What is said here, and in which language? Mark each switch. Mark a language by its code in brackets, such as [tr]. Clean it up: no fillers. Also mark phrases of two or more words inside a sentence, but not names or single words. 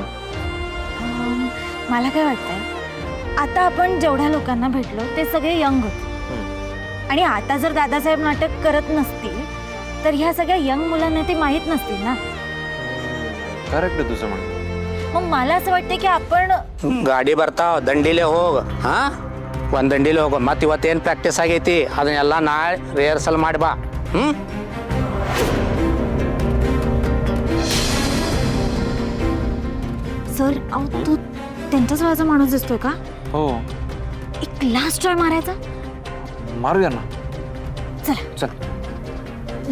[mr] मला काय वाटतंय, आता आपण जेवढ्या लोकांना भेटलो ते सगळे यंग होते. आणि आता जर दादासाहेब नाटक करत नसतील तर ह्या सगळ्या यंग मुलांना ते माहीत नसतील ना. करेक्ट आहे तुझं म्हणणं. मग मला असं वाटतं की आपण [kn] ಗಾಡಿ ಬರ್ತಾವ ದಂಡಿಲೆ ಹೋಗ ಹಾ ಒಂದ್ ದಂಡಿಲೆ ಹೋಗ ಮತ್ ಇವತ್ತೇನ್ ಪ್ರಾಕ್ಟೀಸ್ ಆಗೈತಿ ಅದನ್ನೆಲ್ಲ ನಾಳೆ ರಿಹರ್ಸಲ್ ಮಾಡಿ ಬಾ. [mr] सर तू त्यांच्याच वयाचा माणूस दिसतोय का? हो एक [en] last try [mr] मारायचा. मारूया ना. चला. चल.